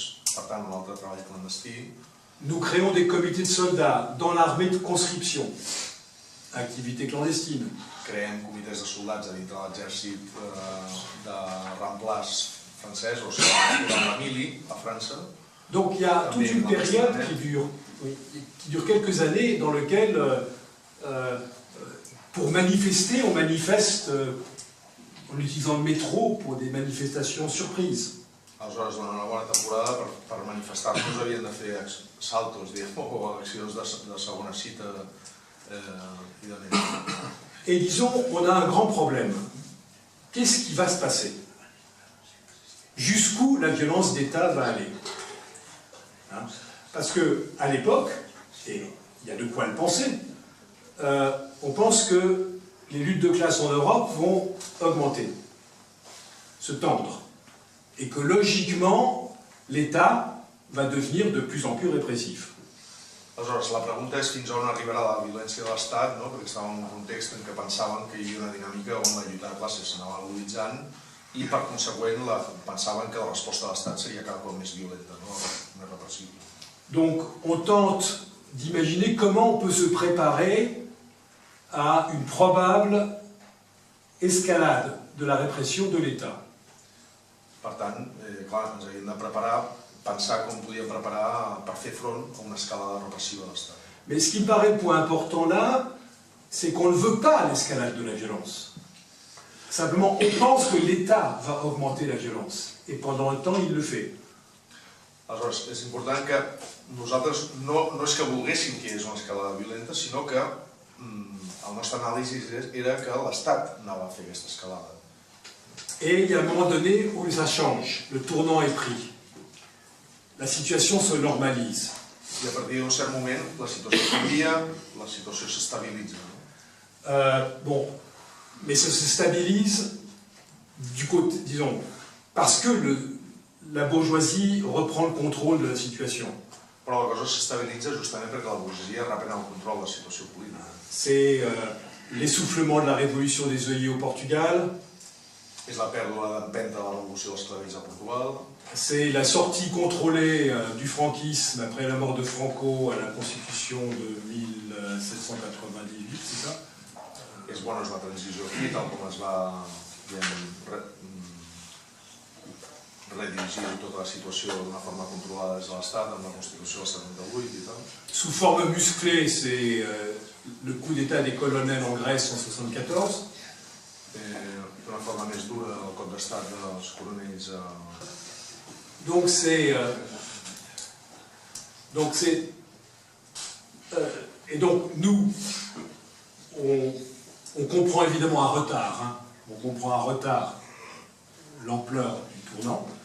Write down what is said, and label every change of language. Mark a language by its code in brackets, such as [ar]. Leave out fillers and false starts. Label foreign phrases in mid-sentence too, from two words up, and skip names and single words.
[ca] Per tant, un altre treball clandestí. [fr] Nous créons des comités de soldats dans l'armée de conscription. Activité clandestine. [ca] Creem comitès de soldats a dintre de l'exèrcit de remplaç francès, o sigui, durant la mili a França. [fr] Donc il y a toute une période qui dure quelques années dans laquelle, pour manifester, on manifeste en utilisant le métro pour des manifestations surprises. [ca] Aleshores, durant una bona temporada, per manifestar-nos havien de fer saltos, o accions de segona cita i de més. [fr] Et disons, on a un grand problème. Qu'est-ce qui va se passer? Jusqu'où la violence d'État va aller? Parce qu'à l'époque, et il y a de quoi le penser, on pense que les luttes de classe en Europe vont augmenter, se tendre, et que logiquement, l'État va devenir de plus en plus répressif. [ca] Aleshores, la pregunta és fins on arribarà la violència de l'Estat, no? Perquè estàvem en un context en què pensaven que hi havia una dinàmica on la lluita de classes s'anava aguditzant i, per conseqüent, pensaven que la resposta de l'Estat seria cada cop més violenta, no? Més repressiva. [fr] Donc, on tente d'imaginer comment on peut se préparer à une probable escalade de la répression de l'État. [ca] Per tant, clar, ens havíem de preparar, pensar com podíem preparar per fer front a una escalada repressiva de l'Estat. [fr] Mais ce qui me paraît le point important là, c'est qu'on ne veut pas l'escalade de la violence. Simplement, on pense que l'État va augmenter la violence. Et pendant un temps, il le fait. [ca] Aleshores, és important que nosaltres no és que volguéssim que hi hagués una escalada violenta, sinó que el nostre anàlisi era que l'Estat anava a fer aquesta escalada. [fr] Et il y a un moment donné où ça change, le tournant est pris. La situation se normalise. [ca] I a partir d'un cert moment, la situació canvia, la situació s'estabilitza. [fr] Bon, mais ça se stabilise du côté, disons, parce que la bourgeoisie reprend le contrôle de la situation. [ca] Però la cosa s'estabilitza justament perquè la bourgeoisie reprèn el control de la situació política. [fr] C'est l'essoufflement de la révolution des œillets au Portugal. [ca] És la pèrdua d'empenta de la revolució dels clavells a Portugal. [fr] C'est la sortie contrôlée du franquisme après la mort de Franco à la Constitution de 1798, c'est ça? [ca] És bona, és la transició aquí, tal com es va redirigir tota la situació d'una forma controlada des de l'Estat amb la Constitució del 78 i tal. [fr] Sous forme musclée, c'est le coup d'État des colonels en Grèce en 1974. [ca] D'una forma més dura del cop d'estat dels coronells. [fr] Donc c'est et donc nous on comprend évidemment à retard, hein, on comprend à retard l'ampleur du tournant.